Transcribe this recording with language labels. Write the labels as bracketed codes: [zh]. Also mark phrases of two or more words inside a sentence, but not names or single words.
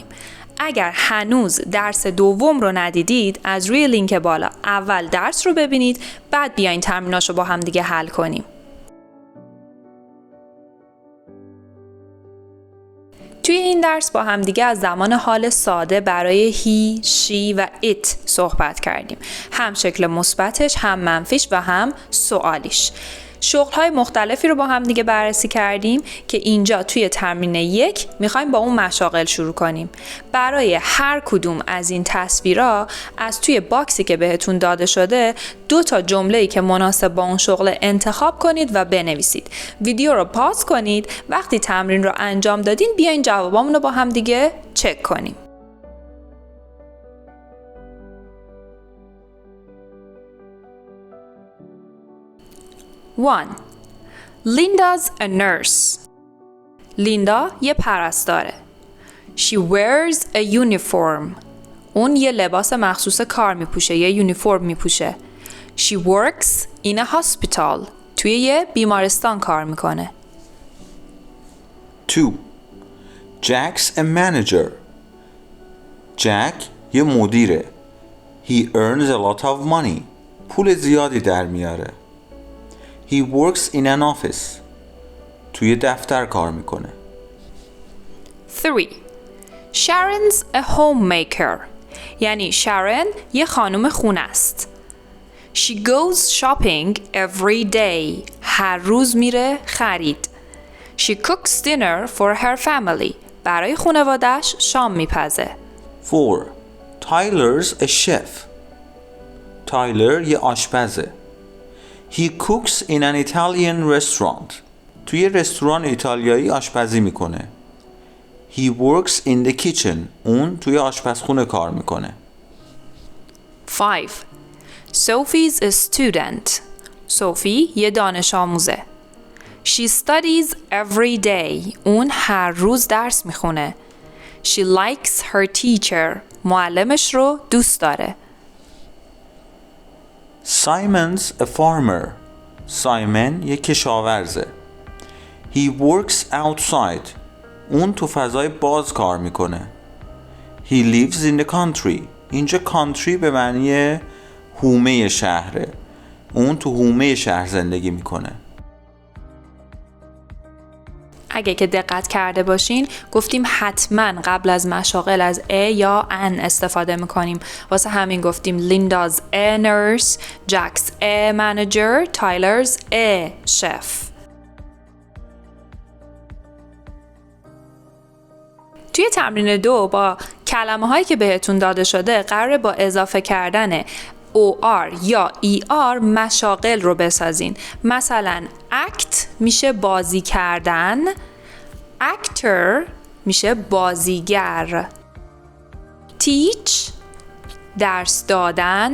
[fa] اگر هنوز درس دوم رو ندیدید از روی لینک بالا اول درس رو ببینید، بعد بیاین تمریناشو با هم دیگه حل کنیم. توی این درس با هم دیگه از زمان حال ساده برای [en] he، she [fa] و it صحبت کردیم. هم شکل مثبتش، هم منفیش و هم سوالیش. شغل‌های مختلفی رو با هم دیگه بررسی کردیم که اینجا توی تمرین 1 میخوایم با اون مشاغل شروع کنیم. برای هر کدوم از این تصویرها از توی باکسی که بهتون داده شده 2 تا جمله‌ای که مناسب با اون شغل انتخاب کنید و بنویسید. ویدیو رو پاز کنید، وقتی تمرین رو انجام دادین بیاین جوابامون رو با هم دیگه چک کنیم. 1. [en] Linda's a nurse. [fa] لیندا یه پرستاره. [en] She wears a uniform. [fa] اون یه لباس مخصوص کار میپوشه، یه یونیفرم میپوشه. [en] She works in a hospital. [fa] توی یه بیمارستان کار میکنه. 2. [en] Jack's a manager. [fa] جک یه مدیره. [en] He earns a lot of money. [fa] پول زیادی در میاره. [en] He works in an office. [fa] توی دفتر کار میکنه. 3. [en] Sharon's a homemaker. [fa] یعنی شارن یه خانم خونه است. [en] She goes shopping every day. [fa] هر روز میره خرید. [en] She cooks dinner for her family. [fa] برای خانواده‌اش شام میپزه. 4. [en] Tyler's a chef. [fa] تایلر یه آشپزه. [en] He cooks in an Italian restaurant. [fa] توی رستوران ایتالیایی آشپزی میکنه. [en] He works in the kitchen. [fa] اون توی آشپزخونه کار میکنه. [en] 5. Sophie's a student. [fa] صوفی یه دانش آموزه. [en] She studies every day. [fa] اون هر روز درس میخونه. [en] She likes her teacher. [fa] معلمش رو دوست داره. [en] Simon's a farmer. [fa] سایمن یک کشاورزه. [en] He works outside. [fa] اون تو فضای باز کار میکنه. [en] He lives in the country. [fa] اینجا country به معنی حومه شهره. اون تو حومه شهر زندگی میکنه. اگه که دقت کرده باشین گفتیم حتما قبل از مشاغل از a یا an استفاده میکنیم. واسه همین گفتیم [en] Linda's a nurse, Jack's a manager, Tyler's a chef. [fa] توی تمرین 2 با کلمه هایی که بهتون داده شده قراره با اضافه کردن OR یا ER مشاغل رو بسازین. مثلا act میشه بازی کردن، actor میشه بازیگر، teach درس دادن.